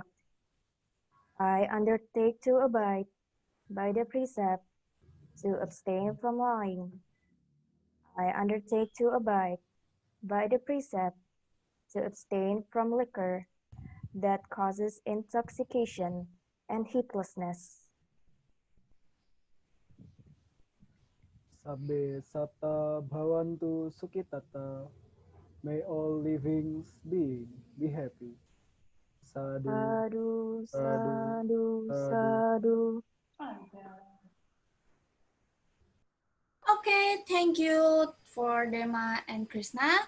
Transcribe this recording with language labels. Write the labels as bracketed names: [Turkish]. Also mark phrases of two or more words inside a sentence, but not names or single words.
[English] I undertake to abide by the precept to abstain from lying. I undertake to abide by the precept to abstain from liquor that causes intoxication and heedlessness. [Pali] Sabbe satta bhavantu sukhitata. [English] May all living beings be happy. [Pali] Sadhu, Sadhu, sadhu, sadhu, sadhu. [English] Okay, thank you for Dema and Krishna.